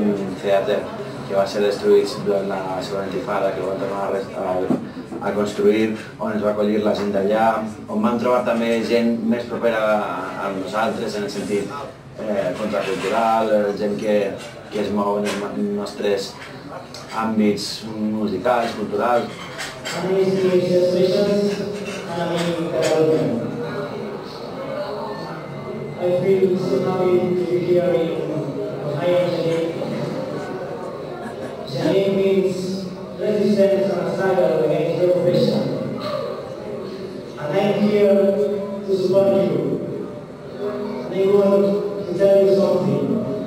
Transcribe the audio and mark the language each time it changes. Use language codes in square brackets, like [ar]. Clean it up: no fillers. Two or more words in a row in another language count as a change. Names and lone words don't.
[ca] Theater, que va ser destruït durant la segona intifada, que el van tornar a construir, on ens va acollir la gent d'allà, on vam trobar també gent més propera a nosaltres, en el sentit contracultural, gent que es mou en els nostres àmbits musicals, culturals. [en] I feel so happy to be here in Ohio, Jenin. Jenin means resistance and struggle against the oppression. And I'm here to support you. And I want to tell you something.